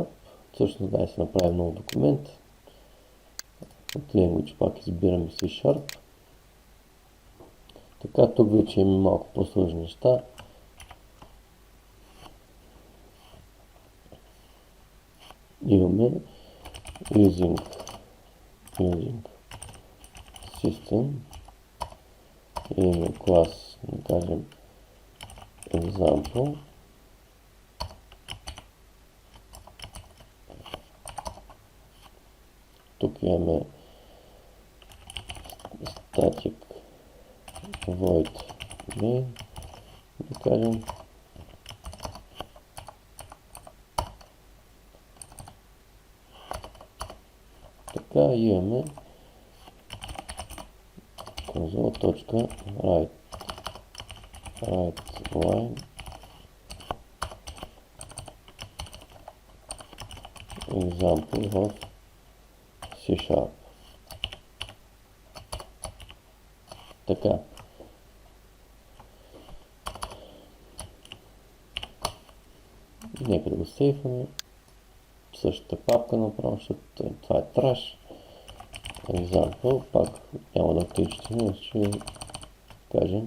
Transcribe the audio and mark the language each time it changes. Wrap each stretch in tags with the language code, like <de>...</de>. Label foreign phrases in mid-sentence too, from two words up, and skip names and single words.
<bg>Всъщност да се направим нов документ. От Language пак избираме C-Sharp. Така, тук вече имаме малко по-сложни неща. Имаме</bg> <en>using system.</en> <bg>Имаме клас, да кажем, example. Тук имаме</bg> <en>static void main,</en> <bg>да кажем. Така имаме</bg> <en>console.write line example of C-Sharp.</en> <bg>Така. Нека да го сейваме. Същата папка направо, защото това е траш. Example, пак няма да отключим, ще кажем.</bg>